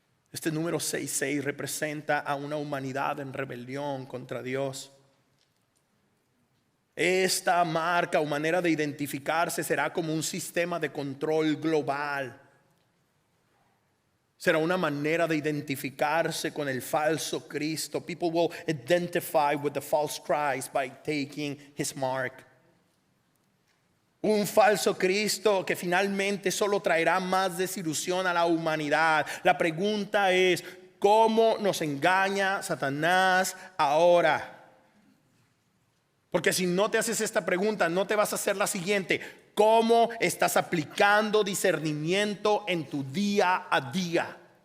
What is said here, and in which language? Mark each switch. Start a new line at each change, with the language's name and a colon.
Spanish: Este número 66 representa a una humanidad en rebelión contra Dios. Esta marca o manera de identificarse será como un sistema de control global. Será una manera de identificarse con el falso Cristo.
English: People will identify with the false Christ by taking his mark.
Spanish: Un falso Cristo que finalmente solo traerá más desilusión a la humanidad. La pregunta es, ¿cómo nos engaña Satanás ahora? Porque si no te haces esta pregunta, no te vas a hacer la siguiente: ¿cómo estás aplicando discernimiento en tu día a día?